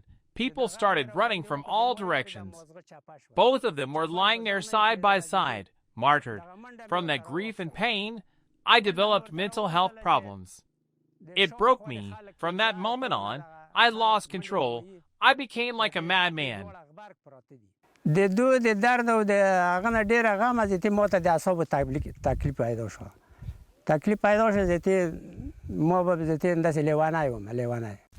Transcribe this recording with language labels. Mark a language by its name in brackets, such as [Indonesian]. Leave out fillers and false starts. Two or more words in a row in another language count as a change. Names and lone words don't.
[English] People started running from all directions. Both of them were lying there side by side, martyred. From that grief and pain, I developed mental health problems. It broke me. From that moment on, I lost control. I became like a madman. [Pashto] د دوی د درد او د هغه نه ډېره غمه زیاتې ماته د اعصابو تکلیف پیدا شو. تکلیف پیدا شو زیاتې ما به زیاتې همداسې لیونی وم لیونی.